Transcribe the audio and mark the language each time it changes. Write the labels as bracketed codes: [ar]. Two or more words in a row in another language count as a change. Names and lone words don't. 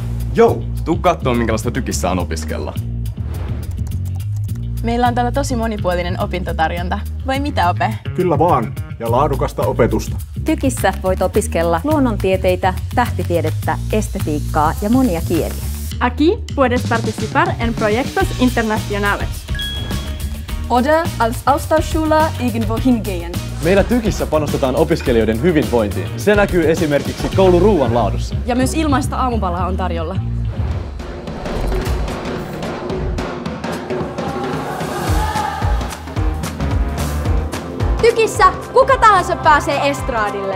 [fi] Jou, tuu kattoo minkälaista Tykissä on opiskella. Meillä on täällä tosi monipuolinen opintotarjonta. Vai mitä, Ope? Kyllä vaan, ja laadukasta opetusta. Tykissä voit opiskella luonnontieteitä, tähtitiedettä, estetiikkaa ja monia kieliä. [es] Aquí puedes participar en proyectos internacionales. [de] Oder als Austauschschüler irgendwo hingehen. [fi] Meillä Tykissä panostetaan opiskelijoiden hyvinvointiin. Se näkyy esimerkiksi kouluruuan laadussa. Ja myös ilmaista aamupalaa on tarjolla. Tykissä kuka tahansa pääsee estraadille.